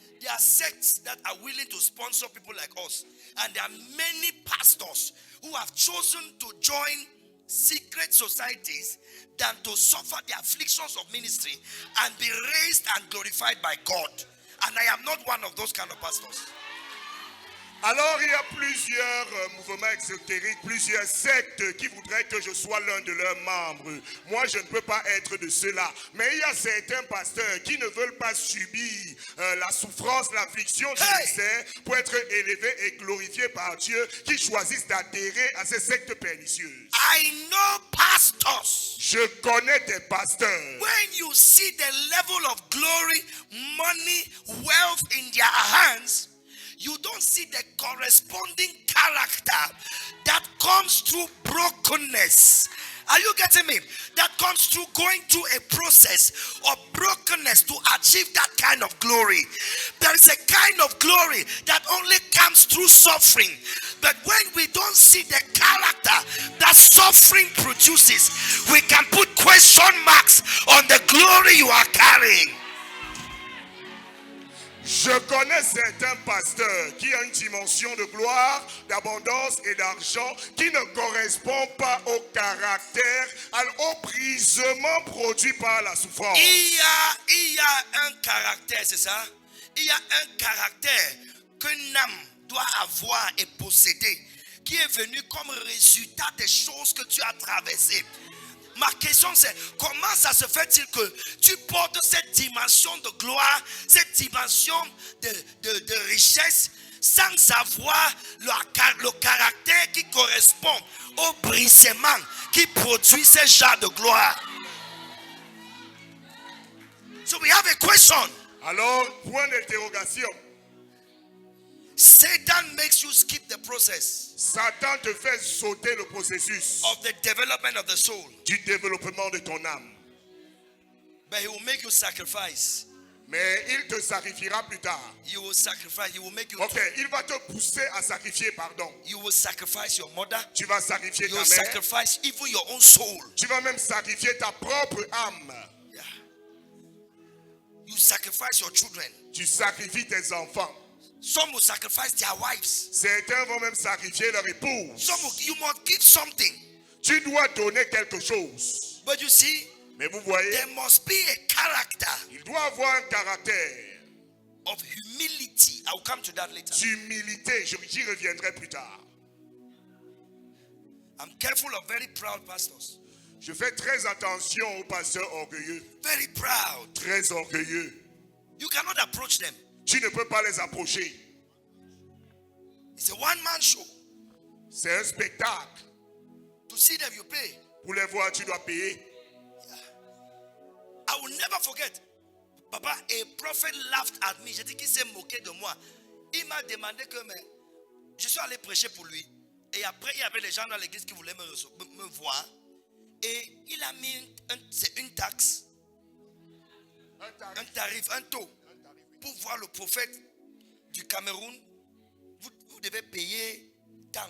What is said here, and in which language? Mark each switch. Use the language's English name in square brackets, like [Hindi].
[English] There are sects that are willing to sponsor people like us. And there are many pastors who have chosen to join secret societies than to suffer the afflictions of ministry and be raised and glorified by God. And I am not one of those kind of pastors. [French] Alors il y a plusieurs mouvements exotériques, plusieurs sectes qui voudraient que je sois l'un de leurs membres. Moi je ne peux pas être de cela. Mais il y a certains pasteurs qui ne veulent pas subir la souffrance, l'affliction du ministère pour être élevés et glorifiés par Dieu, qui choisissent d'adhérer à ces sectes pernicieuses. [English] I know pastors. [French] Je connais des pasteurs. [English] When you see the level of glory, money, wealth in their hands, you don't see the corresponding character that comes through brokenness. Are you getting me? That comes through going through a process of brokenness to achieve that kind of glory. There is a kind of glory that only comes through suffering. But when we don't see the character that suffering produces, we can put question marks on the glory you are carrying. [French] Je connais certains pasteurs qui ont une dimension de gloire, d'abondance et d'argent qui ne correspond pas au caractère, au brisement produit par la souffrance. Il y a un caractère, c'est ça? Il y a un caractère qu'un âme doit avoir et posséder, qui est venu comme résultat des choses que tu as traversées. Ma question c'est, comment ça se fait-il que tu portes cette dimension de gloire, cette dimension de richesse, sans avoir le caractère qui correspond au brisement qui produit ce genre de gloire? [English] So we have a question. [French] Alors, point d'interrogation. [English] Satan makes you skip the process [French] Satan te fait sauter le processus [English] of the development of the soul. [French] du développement de ton âme. [English] But he will make you sacrifice. [French] Mais il te sacrifiera plus tard. [English] You will sacrifice. He will make you. [French] Ok, il va te pousser à sacrifier, pardon. [English] You will sacrifice your mother. [French] Tu vas sacrifier [English] You [French] ta [English] will [French] mère. [English] sacrifice even your own soul. [French] Tu vas même sacrifier ta propre âme. [English] Yeah. You sacrifice your children. [French] Tu sacrifies tes enfants. [English] Some will sacrifice their wives. [French] Certains vont même sacrifier leur épouse. [English] Some will, you must give something. [French] Tu dois donner quelque chose. [English] But you see, [French] Mais vous voyez, [English] there must be a character [French] il doit avoir un caractère [English] of humility. I will come to that later. [French] d'humilité. J'y reviendrai plus tard. [English] I'm careful of very proud pastors. [French] Je fais très attention aux pasteurs orgueilleux. [English] Very proud. [French] Très orgueilleux. [English] You cannot approach them. [French] Tu ne peux pas les approcher. [English] It's a one-man show. [French] C'est un spectacle. [English] To see them, you pay. [French] Pour les voir, tu dois payer. [English] I will never forget. Papa, a prophet laughed at me. [French] J'ai dit qu'il s'est moqué de moi. Il m'a demandé que je suis allé prêcher pour lui. Et après, il y avait les gens dans l'église qui voulaient me voir. Et il a mis c'est une taxe. Un tarif, un taux. Pour voir le prophète du Cameroun, vous devez payer tant.